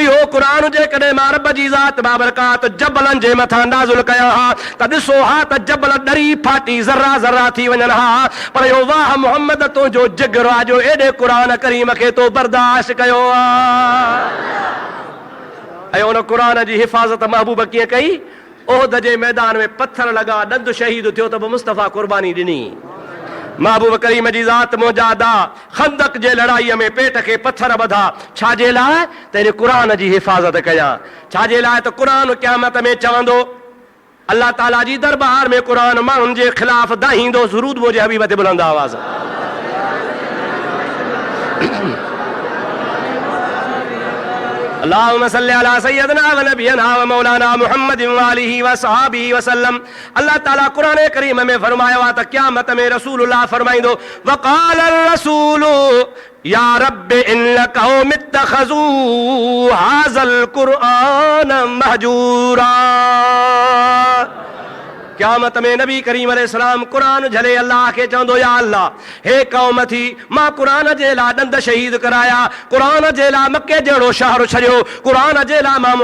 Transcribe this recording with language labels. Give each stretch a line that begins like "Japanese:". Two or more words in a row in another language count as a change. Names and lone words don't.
Sindhi: इहो क़ुरान जेकॾहिं मां रब जी ज़ात बाबरकात जबलनि जे मथां नाज़िल कया हा त ॾिसो हा त जबल ॾरी फाटी ज़र्रा ज़र्रा थी वञनि हा, पर इहो वाह मुहम्मद तुंहिंजो जिगर आहे जो एॾे क़ुरान करीम खे तो बर्दाश्त कयो आहे। ऐं उन क़ुरान जी हिफ़ाज़त महबूब कीअं कई। ओहद जे मैदान में पत्थर लॻा, ॾंद शहीद थियो त बि मुस्तफ़ा क़ुर्बानी ॾिनी। महबूब करीम जी ज़ात मौजादा खंदक जे लड़ाई में पेट के पत्थर बधा छाजे लाइ तेरे कुरान जी हिफ़ाज़त कया छाजे लाइ त कुरान क़यामत में चवंदो अल्लाह ताला जी दरबार में कुरान माण्हुनि जे ख़िलाफ़ दाहींदो ज़रूर मुंहिंजे हबीब ते बुलंद आवाज़
Arabic: اللهم صل على سيدنا و نبينا و مولانا محمد و آله و صحبه و سلم.
Sindhi: अल्लाह ताला कुरान करीम में फरमायो आहे त क़यामत में रसूलुल्लाह फरमाईंदो
Arabic: وقال الرسول يا رب إن قومي اتخذوا هذا القرآن مهجورا.
Sindhi: क़यामत में नबी करीम अलैहिस्सलाम कुरान झले अल्लाह के चवंदो या अल्लाह हे कौम थी मां कुरान जे लाइ ॾंद शहीद कराया कुरान जे लाइ मके जहिड़ो शहर छॾियो कुरान जे लाइ मां